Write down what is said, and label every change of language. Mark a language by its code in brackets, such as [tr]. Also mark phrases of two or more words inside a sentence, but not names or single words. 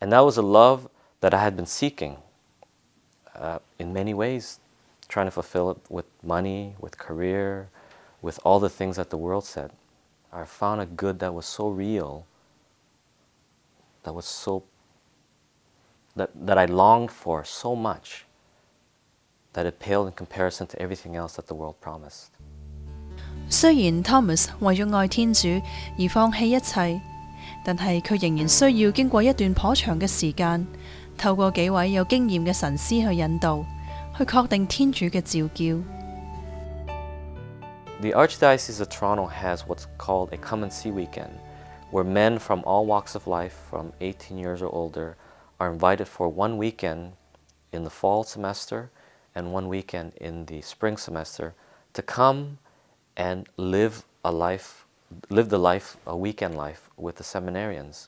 [en] And that was a love that I had been seeking in many ways, trying to fulfill it with money, with career, with all the things that the world said. I found a good that was so real, that was so that I longed for so much, that it paled in comparison to everything else that the world promised. [yue] 雖然 Thomas 為咗愛天主而放棄一切，但係佢仍然需要經過一段頗長嘅時間，透過幾位有經驗嘅神師去引導，去確定天主嘅召叫。 [en] The Archdiocese of Toronto has what's called a Come and See weekend, where men from all walks of life, from 18 years or older, are invited for one weekend in the fall semester and one weekend in the spring semester to come and live a weekend life with the seminarians.